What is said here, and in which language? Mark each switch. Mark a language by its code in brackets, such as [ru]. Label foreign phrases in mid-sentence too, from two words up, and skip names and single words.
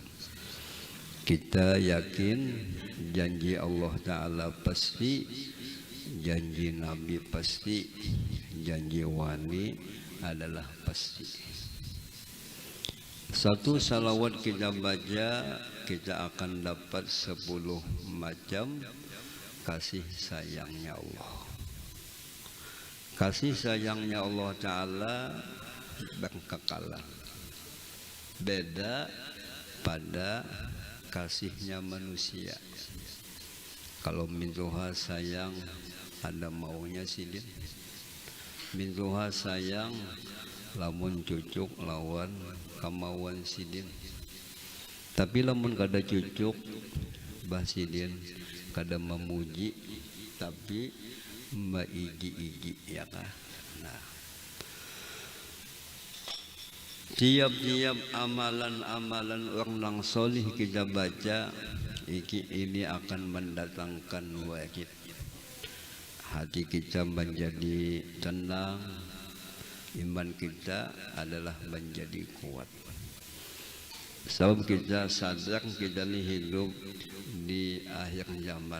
[id] Kita yakin janji Allah Ta'ala pasti, janji Nabi pasti, janji wali adalah pasti. Satu salawat kita baca, kita akan dapat 10 macam kasih sayangnya Allah. Kasih sayangnya Allah Ta'ala berkekalan, beda pada kasihnya manusia. [bjn] Kalau mintuha sayang ada maunya sidin, mintuha sayang lamun cucuk lawan kemauan sidin. Tapi lamun kada cucuk bah sidin kada memuji tapi maigi-igi ya kah. [id] Nah, tiap-tiap amalan-amalan orang solih kita baca, ini akan mendatangkan wajib. Hati kita menjadi tenang, iman kita adalah menjadi kuat. Sebab kita sadar kita ini hidup di akhir zaman.